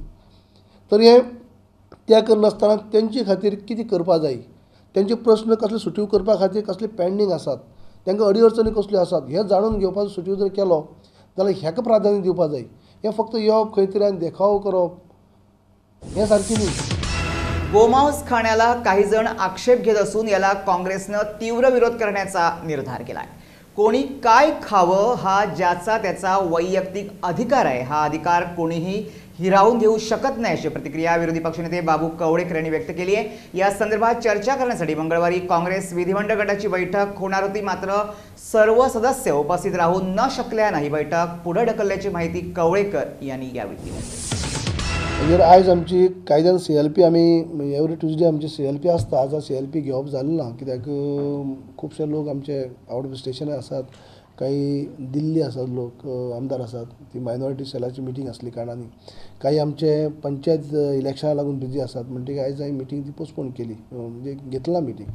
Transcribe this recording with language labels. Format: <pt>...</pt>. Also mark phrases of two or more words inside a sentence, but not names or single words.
<kok>तर हें तें करनासतना तेंचे खातीर कितें करपा जाय, तेंचे प्रस्न कसले सुटीव करपा खातीर कसले पेंडींग आसात, तांकां अडीअडचणी कसल्यो आसात हें जाणून घेवपाचो सुटीव जर केलो जाल्यार हेका प्राधान्य दिवपा जाय. हें फक्त येवप खंय तरी आनी देखावो करप हें सारकें न्ही.</kok> <mr>गोमांस खाण्याला काही जण आक्षेप घेत असून याला काँग्रेसनं तीव्र विरोध करण्याचा निर्धार केलाय. कोणी काय खावं हा ज्याचा त्याचा वैयक्तिक अधिकार आहे. हा अधिकार कोणीही हिरावून घेऊ शकत नाही अशी प्रतिक्रिया विरोधी पक्षनेते बाबू कवळेकर यांनी व्यक्त केली आहे. या संदर्भात चर्चा करण्यासाठी मंगळवारी काँग्रेस विधिमंडळ गटाची बैठक होणार होती. मात्र सर्व सदस्य उपस्थित राहू न शकल्यानं ही बैठक पुढे ढकलल्याची माहिती कवळेकर यांनी यावेळी दिली.</mr> <kok>जर आयज आमची कायद्यान CLP आमी</kok> <en>every Tuesday</en> <kok>आमची CLP आसता. आज CLP घेवप जालें ना कित्याक खुबशे लोक आमचे</kok> <en>out of station</en> <kok>आसात, काही दिल्ली आसात लोक आमदार आसात, ती मायनॉरिटी सेलाची मिटींग आसली कारणांनी, काही आमचे पंचायत इलेक्शना लागून बिजी आसात म्हणटकीर आयज हांवें मिटींग ती पोस्टपोन केली, म्हणजे घेतला मिटींग.</kok>